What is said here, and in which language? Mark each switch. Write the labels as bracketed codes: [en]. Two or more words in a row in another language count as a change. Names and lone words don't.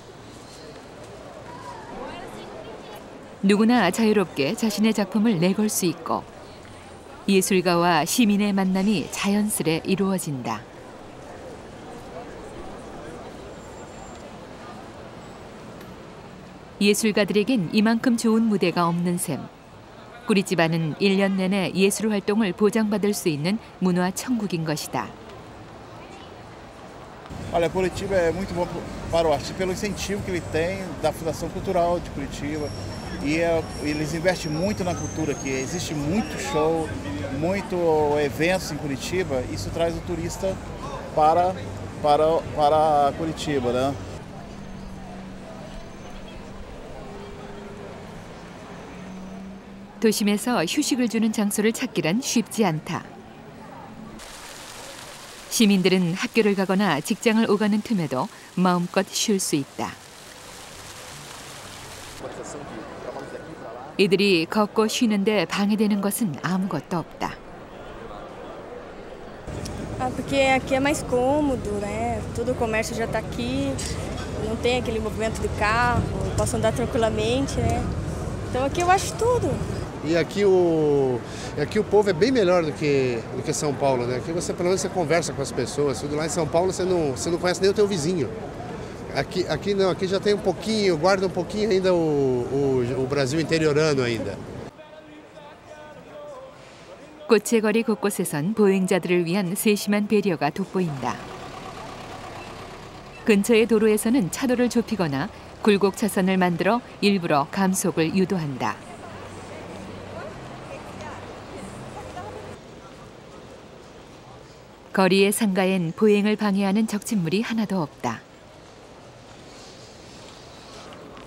[ko] 누구나 자유롭게 자신의 작품을 내걸 수 있고 예술가와 시민의 만남이 자연스레 이루어진다. 예술가들에겐 이만큼 좋은 무대가 없는 셈. 꾸리찌바는 1년 내내 예술 활동을 보장받을 수 있는 문화 천국인 것이다. [pt] Olha, Curitiba é muito bom para o artista pelo incentivo que ele tem da Fundação Cultural de Curitiba e eles investem muito na cultura aqui. Existe muito show, muito eventos em Curitiba. Isso traz o turista para Curitiba, né? [ko] 도심에서 휴식을 주는 장소를 찾기란 쉽지 않다. 시민들은 학교를 가거나 직장을 오가는 틈에도 마음껏 쉴 수 있다. 이들이 걷고 쉬는데 방해되는 것은 아무것도 없다. [pt] Porque aqui é mais cômodo, né? Todo o comércio já está aqui, não tem aquele movimento de carro, posso andar tranquilamente, né? Então aqui eu acho tudo. E aqui o povo é bem melhor do que São Paulo, né? Aqui você pelo menos você conversa com as pessoas. Tudo lá em São Paulo você não conhece nem o teu vizinho. Aqui não, aqui já tem um pouquinho, guarda um pouquinho ainda o Brasil interiorano ainda. [ko] 꽃의 거리 곳곳에선 보행자들을 위한 세심한 배려가 돋보인다. 근처의 도로에서는 차도를 좁히거나 굴곡 차선을 만들어 일부러 감속을 유도한다. 거리의 상가엔 보행을 방해하는 적침물이 하나도 없다.